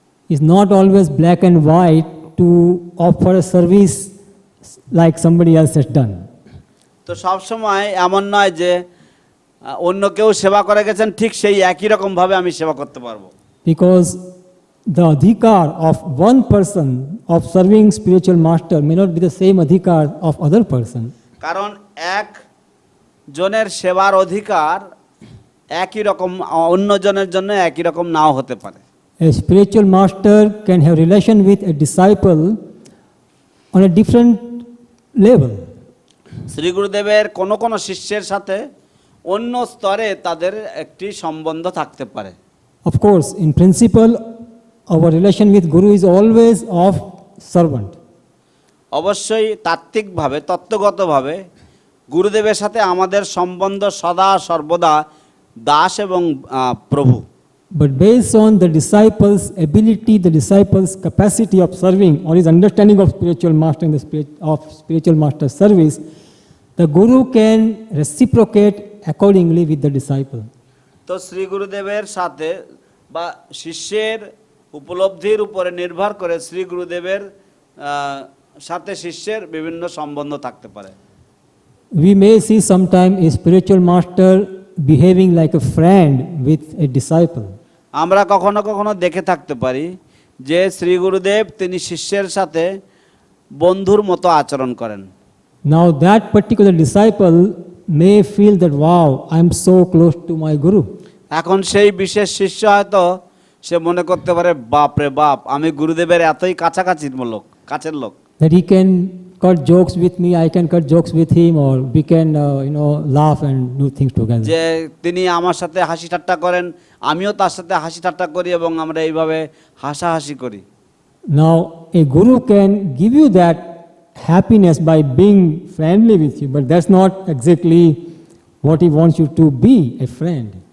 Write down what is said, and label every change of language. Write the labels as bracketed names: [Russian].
[English] It's not always black and white to offer a service like somebody else has done. [Bangla] তো সব সময় এমন নয় যে অন্য কেউ সেবা করে গেছেন ঠিক সেই একই রকম ভাবে আমি সেবা করতে পারবো। [English] Because the adhikar of one person of serving spiritual master may not be the same adhikar of other person. [Bangla] কারণ এক জনের সেবার অধিকার একই রকম অন্য জনের জন্য একই রকম নাও হতে পারে। [English] a spiritual master can have relation with a disciple on a different level. [Bangla] Shri গুরুদেবের কোন কোন শিষ্যের সাথে অন্য স্তরে তাদের একটি সম্বন্ধ থাকতে পারে। [English] Of course, in principle, our relation with Guru is always of servant. [Bangla] অবশ্যই তাত্ত্বিকভাবে তত্ত্বগতভাবে গুরুদেবের সাথে আমাদের সম্বন্ধ সদা সর্বদা দাস এবং প্রভু। [English] But based on the disciple's ability, the disciple's capacity of serving, or his understanding of spiritual master and the spiritual master's service, the Guru can reciprocate accordingly with the disciple. [Bangla] তো শ্রী গুরুদেবের সাথে বা শিষ্যের উপলব্ধির উপরে নির্ভর করে শ্রী গুরুদেবের সাথে শিষ্যের বিভিন্ন সম্বন্ধ থাকতে পারে। [English] We may see sometime a spiritual master behaving like a friend with a disciple. [Bangla] আমরা কখনো কখনো দেখে থাকতে পারি যে শ্রী গুরুদেব তিনি শিষ্যের সাথে বন্ধুর মতো আচরণ করেন। [English] Now that particular disciple may feel that, wow, I am so close to my Guru. [Bangla] এখন সেই বিশেষ শিষ্য হয়তো সে মনে করতে পারে, বাপ রে বাপ, আমি গুরুদেবের এতই কাছাকাছির লোক, কাছের লোক, [English] That he can cut jokes with me, I can cut jokes with him, or we can, laugh and do things together. [Bangla] যে তিনি আমার সাথে হাসি ঠাট্টা করেন, আমিও তার সাথে হাসি ঠাট্টা করি এবং আমরা এইভাবে হাসাহাসি করি। [English] Now, a Guru can give you that happiness by being friendly with you, but that's not exactly what he wants you to be, a friend.